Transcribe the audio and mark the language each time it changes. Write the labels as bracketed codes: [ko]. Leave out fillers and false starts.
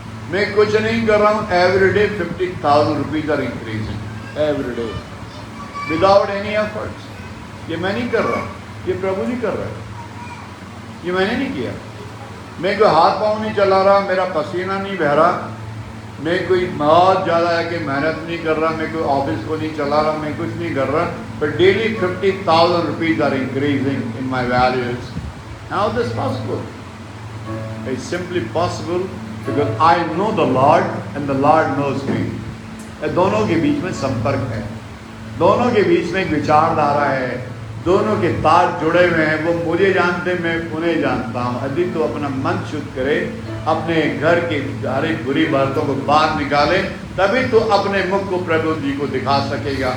[hi] मैं कुछ नहीं कर रहा हूँ। [en] Everyday 50,000 rupees are increasing everyday without any efforts. [hi] ये मैं नहीं कर रहा, ये प्रभु जी कर रहे हैं, ये मैंने नहीं किया। मैं कोई हाथ पाँव नहीं चला रहा, मेरा पसीना नहीं बह रहा, मैं कोई बहुत ज़्यादा है कि मेहनत नहीं कर रहा, मैं कोई ऑफिस को नहीं चला रहा, मैं कुछ नहीं कर रहा, [en] But daily 50,000 rupees are increasing in my values. How is this possible? It's simply possible because I know the Lord and the Lord knows me. [hi] दोनों के बीच में संपर्क है, दोनों के बीच में एक विचारधारा है, दोनों के तार जुड़े हुए हैं। वो मुझे जानते, मैं उन्हें जानता हूँ। यदि तो अपना मन शुद्ध करे, अपने घर की सारी बुरी बातों को बाहर निकाले, तभी तो अपने मुख को प्रभु जी को दिखा सकेगा।